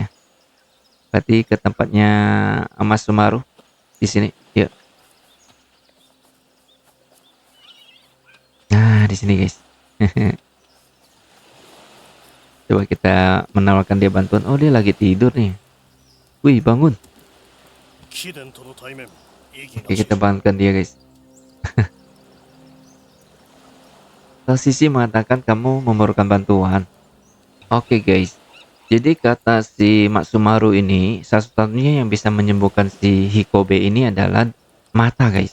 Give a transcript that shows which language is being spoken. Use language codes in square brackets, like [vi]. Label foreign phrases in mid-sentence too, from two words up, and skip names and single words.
[id] Berarti ke tempatnya Mas Sumaru di sini. Yuk. Nah, di sini, guys. Coba kita menawarkan dia bantuan. Oh, dia lagi tidur nih. Wih, bangun. [ja] 貴殿との対面意義 [id] Oke, [ja] なし [id] kita bangunkan dia, guys. Sisi mengatakan kamu memerlukan bantuan. Oke, guys. Jadi kata si Mak Sumaru ini, satu-satunya yang bisa menyembuhkan si Hikobe ini adalah mata, guys.